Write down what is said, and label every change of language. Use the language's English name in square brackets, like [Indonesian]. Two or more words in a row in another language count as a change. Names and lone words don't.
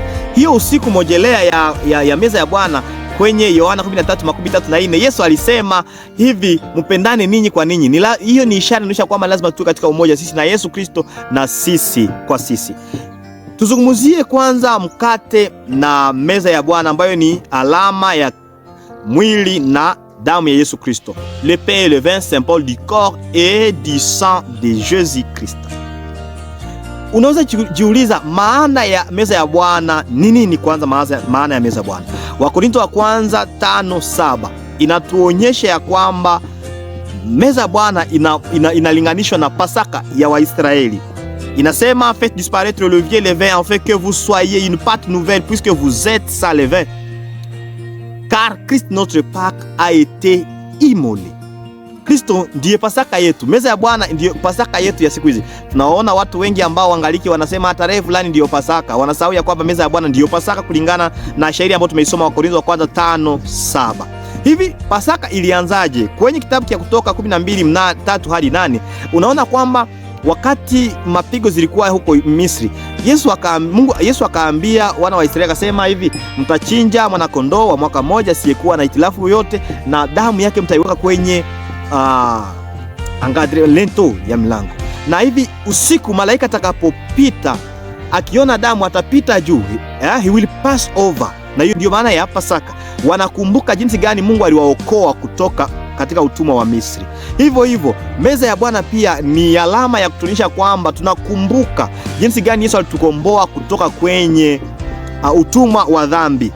[Swahili] Hiyo usiku mojelea ya meza ya Bwana kwenye Yohana 13:34, Yesu alisema hivi, mpendane ninyi kwa ninyi. Hiyo ni ishara inaonyesha kwamba lazima tuwe katika umoja sisi na Yesu Kristo na sisi kwa sisi. Tuzungumzie kwanza mkate na meza ya Bwana ambayo ni alama ya mwili na damu ya Yesu Kristo. [French] Le pain et le vin, symbole du corps et du sang de Jésus Christ. [Swahili] Unaweza jiuliza maana ya meza ya Bwana ni nini? Kwanza maana ya meza ya Bwana, Wakorintho wa kwanza 5:7 inatuonyesha ya kwamba meza ya Bwana inalinganishwa na Pasaka ya Waisraeli. Inasema, [French] faites disparaître le vieux levain afin que vous soyez une pâte nouvelle puisque vous êtes sans levain. Car Christ notre Pâque a été immolé. [Swahili] Kristo ndiye Pasaka yetu. Meza ya Bwana ndiyo Pasaka yetu ya siku hizi. Tunaona watu wengi ambao wangaliki wanasema tarehe fulani ndiyo Pasaka. Wanasahau ya kwamba meza ya Bwana ndiyo Pasaka kulingana na shairi ambayo tumeisoma Wakorintho wa kwanza 5:7. Hivi Pasaka ilianzaje? Kwenye kitabu cha Kutoka 12:3-8 unaona kwamba wakati mapigo zilikuwa huko Misri, Yesu akaambia wana wa Israeli akasema hivi, mtachinja mwana kondoo wa mwaka mmoja asiyekuwa na hitilafu yoyote, na damu yake mtaiweka kwenye angadre lento ya mlango. Na hivi usiku malaika atakapopita akiona damu atapita juu, [English] he will pass over. [Swahili] Na hiyo ndio maana ya Pasaka. Wanakumbuka jinsi gani Mungu aliwaokoa kutoka katika utumwa wa Misri. Hivyo hivyo meza ya Bwana pia ni alama ya kutuonyesha kwamba tunakumbuka jinsi gani Yesu alitukomboa kutoka kwenye utumwa wa dhambi.